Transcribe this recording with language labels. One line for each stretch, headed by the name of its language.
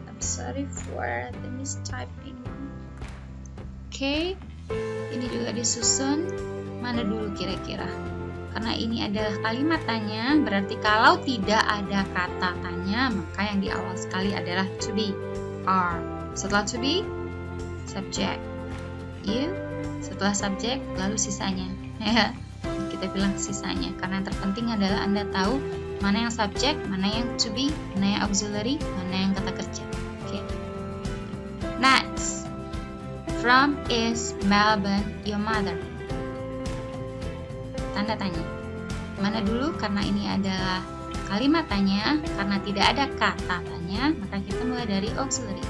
English: Sorry for the mistyping. Oke,
Indonesian: ini juga disusun. Mana dulu kira-kira? Karena ini adalah kalimat tanya, berarti kalau tidak ada kata tanya, maka yang di awal sekali adalah to be, are. Setelah to be, subject, you. Setelah subject, lalu sisanya. Ya, kita bilang sisanya. Karena yang terpenting adalah Anda tahu mana yang subject, mana yang to be, mana yang auxiliary, mana yang kata kerja.
English: Next, from is Melbourne your mother?
Indonesian: Tanda tanya. Mana dulu? Karena ini adalah kalimat tanya, karena tidak ada kata tanya, maka kita mulai dari auxiliary.